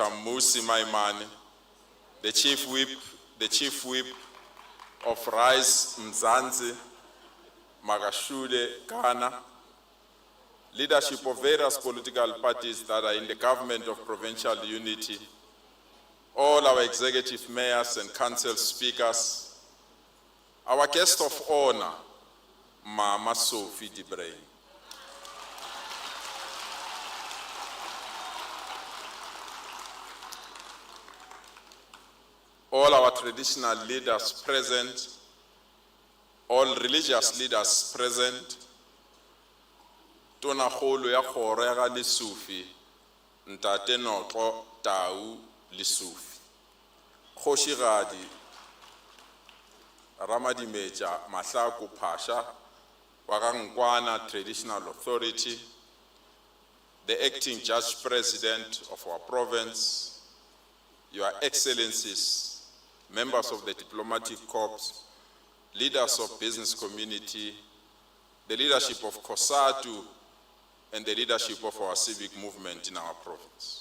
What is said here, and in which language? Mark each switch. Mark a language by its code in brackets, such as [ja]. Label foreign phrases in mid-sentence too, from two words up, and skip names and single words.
[en] Musi Maimane, the Chief Whip of Rise Mzansi, Magashule Ghana, leadership of various political parties that are in the government of provincial unity, all our executive mayors and council speakers, our guest of honor, Mama Sophie Debrain. All our traditional leaders present, all religious leaders present, [nso] Tona Kholo ya Kgoro ya ga Lesufi, Ntate Noxo Tau Lesufi, Kgoshigadi [en] Ramadimeja Mahlaku Pasha, Wagangwana Traditional Authority, the acting Judge President of our province, Your Excellencies, members of the Diplomatic Corps, leaders of business community, the leadership of COSATU, and the leadership of our civic movement in our province.